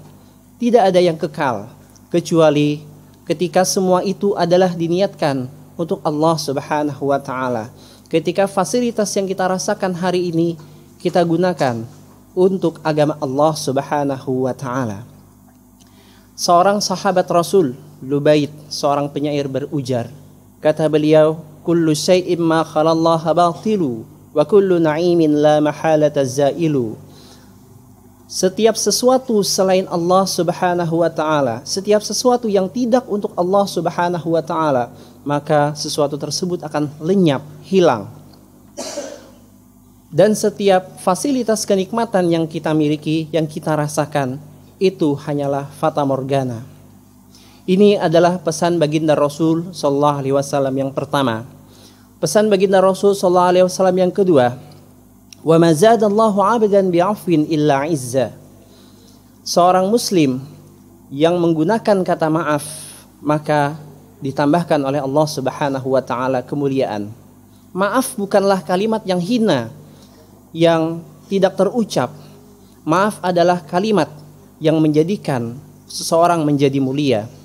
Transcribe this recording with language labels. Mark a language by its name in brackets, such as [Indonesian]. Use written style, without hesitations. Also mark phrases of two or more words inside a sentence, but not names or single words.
[Indonesian] Tidak ada yang kekal kecuali ketika semua itu adalah diniatkan untuk Allah [Arabic] سبحانه وتعالى. [Indonesian] Ketika fasilitas yang kita rasakan hari ini kita gunakan untuk agama Allah [Arabic] سبحانه وتعالى. [Indonesian] Seorang sahabat Rasul, Lubayt, seorang penyair berujar, kata beliau, [Arabic] كل شيء ما خلا الله باطل وكل نعيم لا محالة زائل. [Indonesian] Setiap sesuatu selain Allah [Arabic] سبحانه وتعالى, [Indonesian] setiap sesuatu yang tidak untuk Allah [Arabic] سبحانه وتعالى, [Indonesian] maka sesuatu tersebut akan lenyap, hilang. Dan setiap fasilitas kenikmatan yang kita miliki, yang kita rasakan, itu hanyalah fata morgana. Ini adalah pesan baginda Rasul [Arabic] صلى الله عليه وسلم [Indonesian] yang pertama. Pesan baginda Rasul [Arabic] صلى الله عليه وسلم [Indonesian] yang kedua, [Arabic] وما زاد الله عبدا بعفو إلا عزا. [Indonesian] Seorang muslim yang menggunakan kata maaf maka ditambahkan oleh Allah [Arabic] سبحانه وتعالى [Indonesian] kemuliaan. Maaf bukanlah kalimat yang hina, yang tidak terucap. Maaf adalah kalimat yang menjadikan seseorang menjadi mulia.